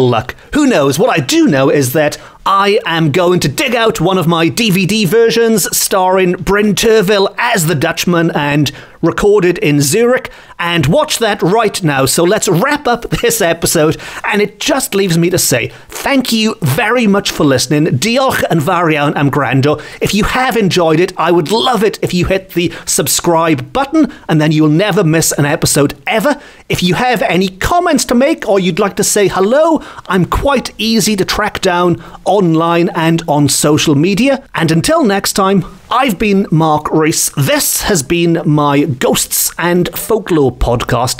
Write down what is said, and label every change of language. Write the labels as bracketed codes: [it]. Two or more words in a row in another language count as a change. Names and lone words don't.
[en] What I do know is that I am going to dig out one of my DVD versions starring Bryn Terfel as the Dutchman and recorded in Zurich, and watch that right now. So let's wrap up this episode, and it just leaves me to say thank you very much for listening. [cy] Diolch yn fawr iawn am gwrando. [en] If you have enjoyed it, I would love it if you hit the subscribe button, and then you'll never miss an episode ever. If you have any comments to make or you'd like to say hello, I'm quite easy to track down online and on social media. And until next time, I've been Mark Rees. This has been my Ghosts and Folklore podcast.